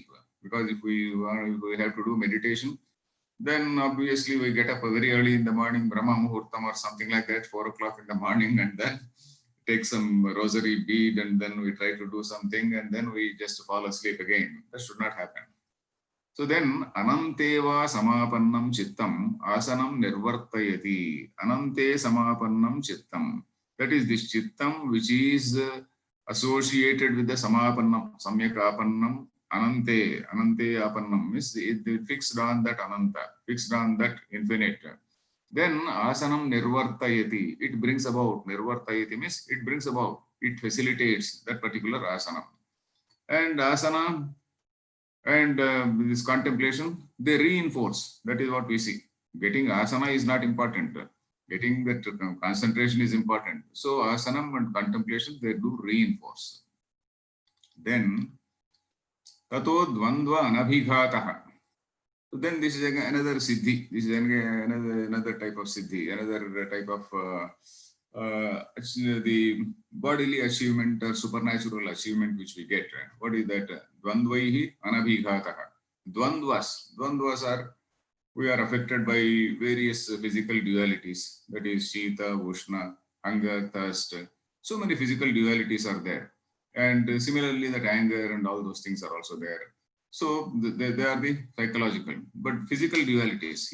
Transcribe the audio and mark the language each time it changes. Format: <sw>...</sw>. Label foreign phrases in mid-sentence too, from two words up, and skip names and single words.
<en>Because if we have to do meditation, then obviously we get up very early in the morning,</en> <sa>Brahma Muhurtam</sa> <en>or something like that, 4 o'clock in the morning, and then take some rosary bead, and then we try to do something, and then we just fall asleep again. That should not happen. So then,</en> <sa>ananteva samapannam chittam asanam nirvartayati. Anante samapannam chittam.</sa> <en>That is this chittam which is associated with the samapannam,</en> <sa>samyak apannam, anante. Anante apannam</sa> <en>is it fixed on that ananta, fixed on that infinite. Then</en> <sa>asanam nirvartayati.</sa> <en>It brings about, nirvartayati means it brings about, it facilitates that particular asana. And asana and this contemplation, they reinforce. That is what we see. Getting asana is not important. Getting that concentration is important. So asanam and contemplation, they do reinforce.</en> <sa>Then tato dvandva anabhighataha.</sa> <en>So then this is another siddhi. This is another type of siddhi, another type of the bodily achievement or supernatural achievement which we get. What is that?</en> <sa>Dvandvaihi anabhighataha.</sa> <en>Dvandvas are, we are affected by various physical dualities. That is</en> <sa>Shita, Ushna,</sa> <en>hunger, thirst. So many physical dualities are there. And similarly, that anger and all those things are also there. So they are the psychological, but physical dualities.</en>